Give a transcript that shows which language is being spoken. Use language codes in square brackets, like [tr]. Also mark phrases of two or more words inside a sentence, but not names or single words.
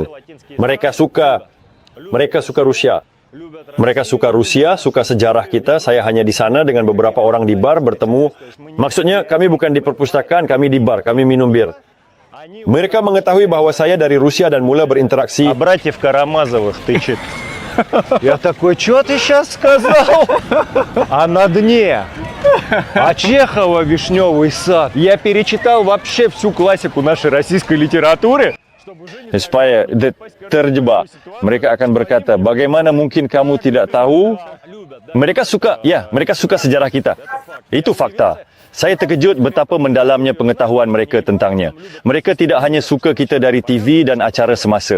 [ms] Mereka suka Rusia. Mereka suka Rusia, suka sejarah kita. Saya hanya di sana dengan beberapa orang di bar bertemu. Maksudnya kami bukan di perpustakaan, kami di bar, kami minum bir. Mereka mengetahui bahawa saya dari Rusia dan mula berinteraksi. [ru] Братьев Карамазовых тычет. Я такой, что ты сейчас сказал? А на дне? А Чехова «Вишневый сад». Я перечитал вообще всю классику нашей российской литературы. [ms] Supaya terjebak. Mereka akan berkata, bagaimana mungkin kamu tidak tahu? Mereka suka sejarah kita. Itu fakta. Saya terkejut betapa mendalamnya pengetahuan mereka tentangnya. Mereka tidak hanya suka kita dari TV dan acara semasa.